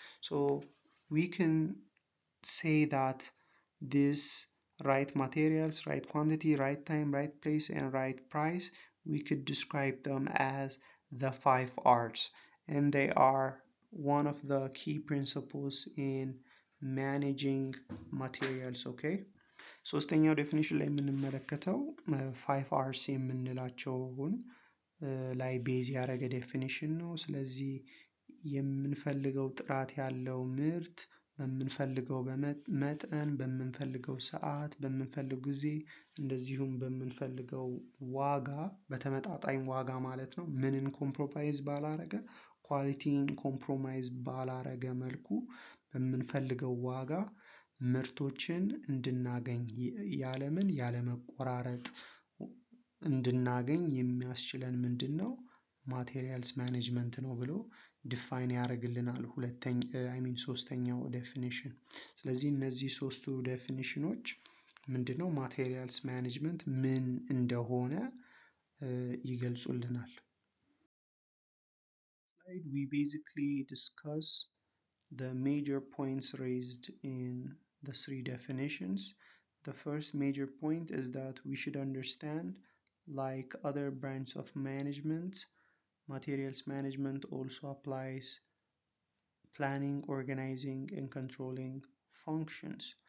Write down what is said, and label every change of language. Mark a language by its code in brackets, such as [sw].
[en] So we can say that this right materials, right quantity, right time, right place and right price, we could describe them as the 5 R's, and they are one of the key principles in managing materials. [am] Okay, ሶስተኛው ዴፊኒሽን ላይ የምንመለከተው 5 R's የምንላቸውን ላይ ቤዝ ያደረገ ዴፊኒሽን ነው። ስለዚህ የምንፈልገው ጥራት ያለው ምርት በምንፈልገው መጠን፣ በምንፈልገው ሰዓት፣ በምንፈልገው ጊዜ እንደዚሁም በምንፈልገው ዋጋ፣ በተመጣጣኝ ዋጋ ማለት ነው። ምንን ኮምፕሮማይዝ ባላረገ ኳሊቲን ኮምፕሮማይዝ ባላረገ መልኩ በምንፈልገው ዋጋ ምርቶችን እንድናገኝ ያለመቆራረጥ እንድናገኝ የሚያስችለን ምንድን ነው? ማቴሪያልስ ማኔጅመንት ነው ብሎ ዲፋይን ያደርግልናል። ሶስተኛው ዴፊኒሽን። ስለዚህ እነዚህ ሶስቱ ዴፊኒሽኖች ምንድን ነው? ማቴሪያልስ ማኔጅመንት ምን እንደሆነ ይገልጹልናል። [en] We basically discuss the major points raised in the three definitions. The first major point is that we should understand, like other branches of management, materials management also applies planning, organizing, and controlling functions.